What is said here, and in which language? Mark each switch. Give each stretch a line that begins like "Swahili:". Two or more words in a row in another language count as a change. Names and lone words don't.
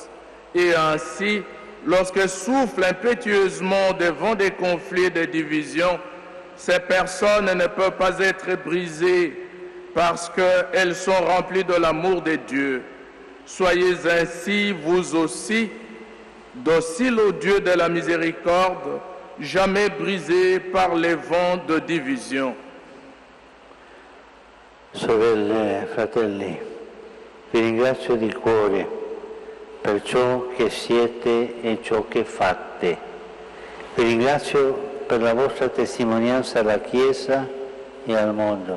French: Et ainsi, lorsque soufflent impétueusement des vents des conflits et des divisions, ces personnes ne peuvent pas être brisées parce qu'elles sont remplies de l'amour de Dieu. Soyez ainsi, vous aussi, dociles au Dieu de la miséricorde, jamais brisés par les vents de division.
Italian: Sorelle, fratelli, vi ringrazio di cuore per ciò che siete e ciò che fate. Vi ringrazio per la vostra testimonianza alla Chiesa e al mondo.